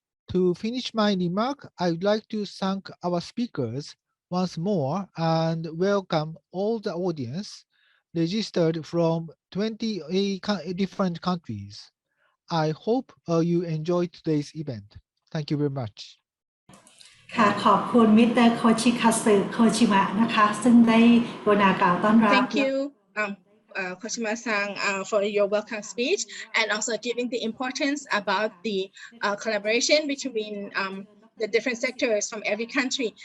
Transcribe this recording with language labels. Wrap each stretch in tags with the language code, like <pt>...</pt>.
<en>To finish my remark, I would like to thank our speakers once more and welcome all the audience registered from 20 different countries. I hope you enjoyed today's event. Thank you very much.</en> <th>ค่ะขอบคุณมิสเตอร์โคชิคัตสึโคชิมะนะคะซึ่งได้กรุณากล่าวต้อนรับ</th> <en>Thank you, Koshima-san, for your welcome speech and also giving the importance about the collaboration between the different sectors from every country.</en>